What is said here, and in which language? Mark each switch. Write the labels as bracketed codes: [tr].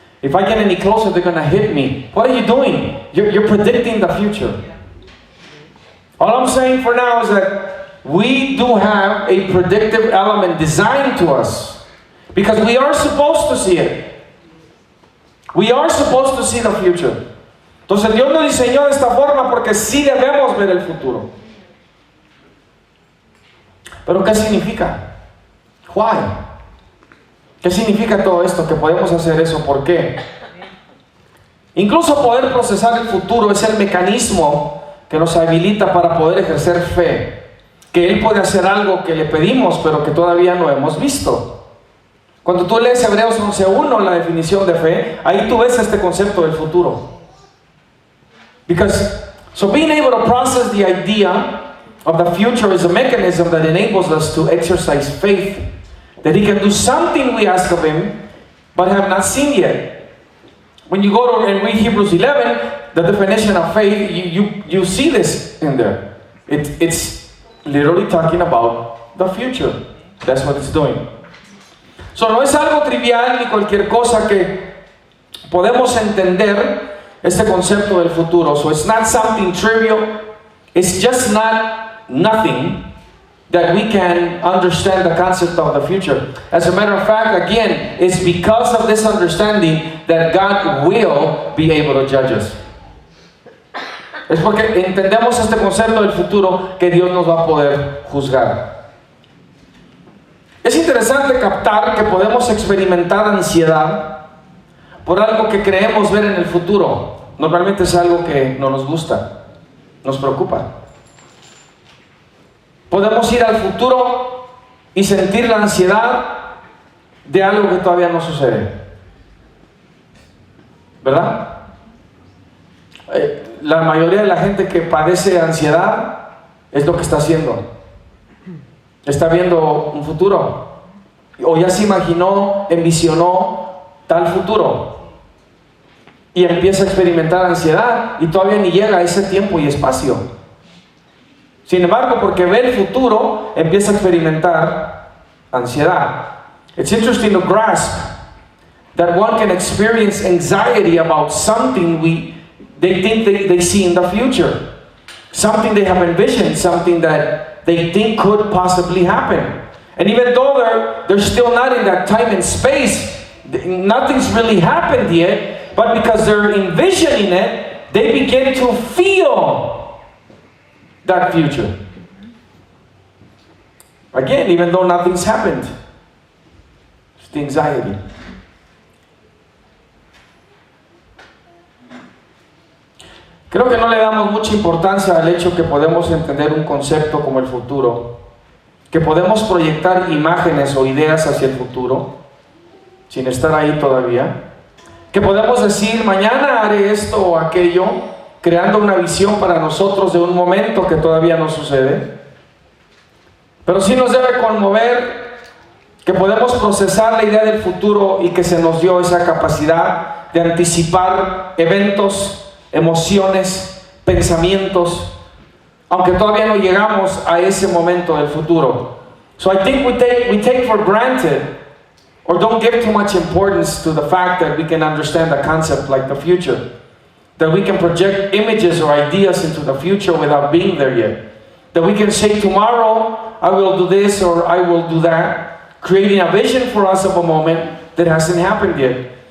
[en] If I get any closer, they're going to hit me. What are you doing? You're predicting the future. All I'm saying for now is that we do have a predictive element designed to us because we are supposed to see it. We are supposed to see the future. [es] Entonces Dios nos diseñó de esta forma porque sí debemos ver el futuro. Pero ¿qué significa? [en] Why? [es] ¿Qué significa todo esto? Que podemos hacer eso. ¿Por qué? Incluso poder procesar el futuro es el mecanismo que nos habilita para poder ejercer fe. Que Él puede hacer algo que le pedimos, pero que todavía no hemos visto. Cuando tú lees Hebreos 11:1, la definición de fe, ahí tú ves este concepto del futuro. [en] So being able to process the idea of the future is a mechanism that enables us to exercise faith. That He can do something we ask of Him, but have not seen yet. When you go to and read Hebrews 11, the definition of faith, you see this in there. It's literally talking about the future. That's what it's doing. [es] So no es algo trivial ni cualquier cosa que podemos entender este concepto del futuro. [en] So it's not something trivial. It's just not nothing that we can understand the concept of the future. As a matter of fact, again, it's because of this understanding that God will be able to judge us. [es] Es porque entendemos este concepto del futuro que Dios nos va a poder juzgar. Es interesante captar que podemos experimentar ansiedad por algo que creemos ver en el futuro. Normalmente es algo que no nos gusta, nos preocupa. Podemos ir al futuro y sentir la ansiedad de algo que todavía no sucede. ¿Verdad? La mayoría de la gente que padece ansiedad es lo que está haciendo. Está viendo un futuro. O ya se imaginó, envisionó tal futuro. Y empieza a experimentar ansiedad y todavía ni llega a ese tiempo y espacio. Sin embargo, porque ve el futuro, empieza a experimentar ansiedad. [en] It's interesting to grasp that one can experience anxiety about something they think they see in the future. Something they have envisioned, something that they think could possibly happen. And even though they're still not in that time and space, nothing's really happened yet, but because they're envisioning it, they begin to feel that future. Again, even though nothing's happened, it's the anxiety. [es] Creo que no le damos mucha importancia al hecho que podemos entender un concepto como el futuro, que podemos proyectar imágenes o ideas hacia el futuro, sin estar ahí todavía, que podemos decir, mañana haré esto o aquello, creando una visión para nosotros de un momento que todavía no sucede. Pero sí nos debe conmover que podemos procesar la idea del futuro y que se nos dio esa capacidad de anticipar eventos, emociones, pensamientos, aunque todavía no llegamos a ese momento del futuro. [en] So I think we take for granted or don't give too much importance to the fact that we can understand a concept like the future, that we can project images or ideas into the future without being there yet, that we can say tomorrow I will do this or I will do that, creating a vision for us of a moment that hasn't happened yet.